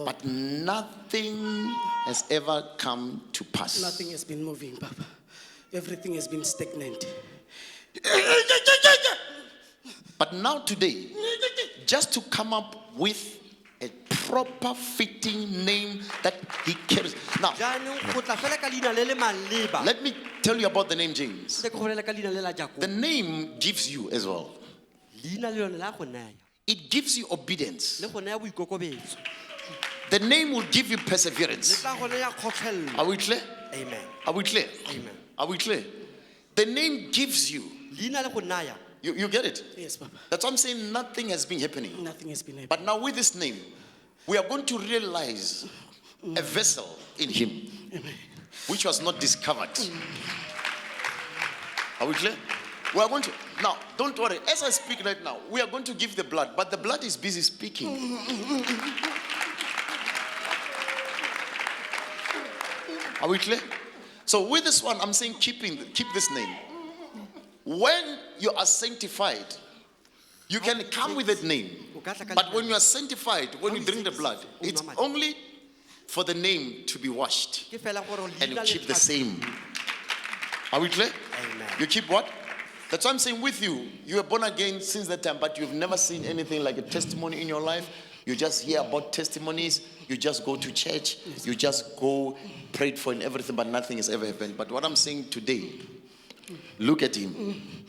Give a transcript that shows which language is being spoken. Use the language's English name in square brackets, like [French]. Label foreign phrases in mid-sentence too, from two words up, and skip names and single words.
[English] But nothing has ever come to pass. Nothing has been moving, Papa. Everything has been stagnant. But now today, just to come up with a proper fitting name that he carries. Now, [Tswana] Jaanong go tla fela ka leina le le maleba. [English] let me tell you about the name James. [Tswana] Se go bolela ka leina le la Jakobo. [English] The name gives you as well. [Tswana] Leina le lone la go naya. [English] It gives you obedience. [Tswana] Le go naya boikokobetso. [English] The name will give you [Tswana] Le [English] perseverance. [Tswana] tla go naya kgotlhelelo. [English] Are we clear? Amen. Are we clear? Amen. Are we clear? The name gives you. [Tswana] Leina le go naya. [English] You get it? Yes, Papa. That's why I'm saying nothing has been happening. Nothing has been happening. But now with this name, we are going to realize a vessel in him which was not discovered. Are we clear? We are going to, now, don't worry. As I speak right now, we are going to give the blood, but the blood is busy speaking. Are we clear? So with this one, I'm saying keep this name. When you are sanctified, you can come with that name. But when you are sanctified, when you drink the blood, it's only for the name to be washed. [Tswana] Ke fela gore [English] And you [Tswana] leina le [English] keep the [Tswana] tlhatswe. [English] same. Are we clear? Amen. You keep what? That's why I'm saying with you, you were born again since that time, but you've never seen anything like a testimony in your life. You just hear about testimonies. You just go to church. You just go, prayed for and everything, but nothing has ever happened. But what I'm saying today, look at him.